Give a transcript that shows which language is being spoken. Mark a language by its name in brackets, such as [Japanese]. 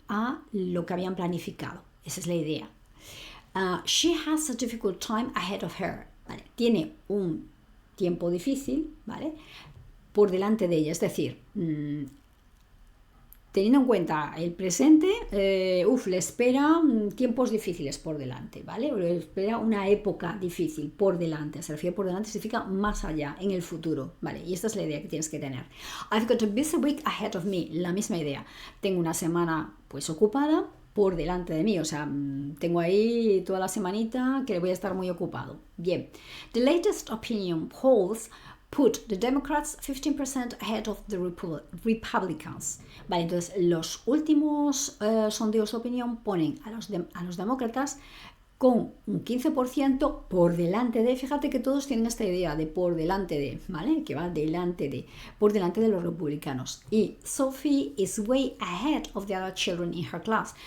[Spanish] A lo que habían planificado. Esa es la idea. [English] She has a difficult time ahead of her. [Spanish] ¿Vale? Tiene un tiempo difícil, ¿vale? Por delante de ella. Es decir, teniendo en cuenta el presente, le espera tiempos difíciles por delante, ¿vale? Le espera una época difícil por delante. Se refiere por delante, significa más allá, en el futuro, ¿vale? Y esta es la idea que tienes que tener. [English] I've got a busy week ahead of me. [Spanish] La misma idea. Tengo una semana, pues, ocupada por delante de mí. O sea, tengo ahí toda la semanita que voy a estar muy ocupado. Bien. [English] The latest opinion polls put the Democrats 15% ahead of the Republicans. [Spanish] Vale, entonces los últimos sondeos de opinión ponen a los demócratas con un 15% por delante de, fíjate que todos tienen esta idea de por delante de, ¿vale? Que va por delante de los republicanos. [English] Y Sophie is way ahead of the other children in her class.